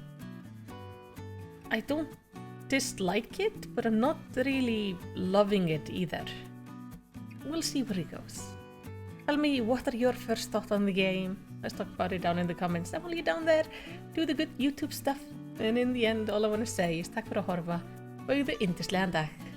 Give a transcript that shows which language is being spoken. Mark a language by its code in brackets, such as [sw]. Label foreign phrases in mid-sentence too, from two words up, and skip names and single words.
[en] I don't dislike it, but I'm not really loving it either. We'll see where it goes. Tell me, what are your first thoughts on the game? Let's talk about it down in the comments. And while you're down there, do the good YouTube stuff. And in the end, all I want to say is [is] takk fyrir að horfa og eigðu yndislegan dag.